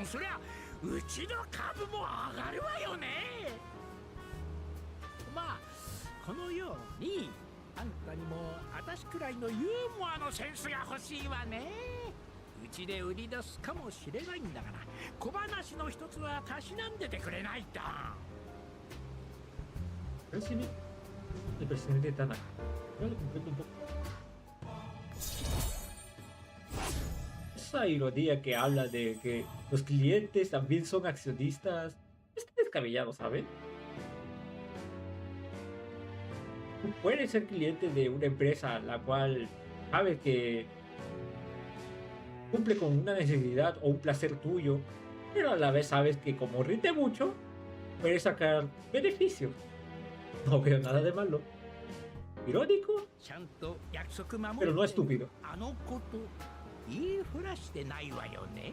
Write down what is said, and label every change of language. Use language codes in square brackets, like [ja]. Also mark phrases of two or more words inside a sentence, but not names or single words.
[ja] そりゃうちの株も上がるわよね。まあこのようにあんたにも私くらいのユーモアのセンスが欲しいわね。うちで売り出すかもしれないんだから小話の一つはたしなんでてくれないと。 [es] el presidente Tanaka. Yo lo comprendo un poco. Esa ironía que habla de que los clientes también son accionistas está descabellado, ¿saben? Tú puedes ser cliente de una empresa la cual sabes que cumple con una necesidad o un placer tuyo, pero a la vez sabes que como rinde mucho, puedes sacar beneficios. No veo nada de malo. Irónico, pero no estúpido. [ja] 言いふらしてないわよね。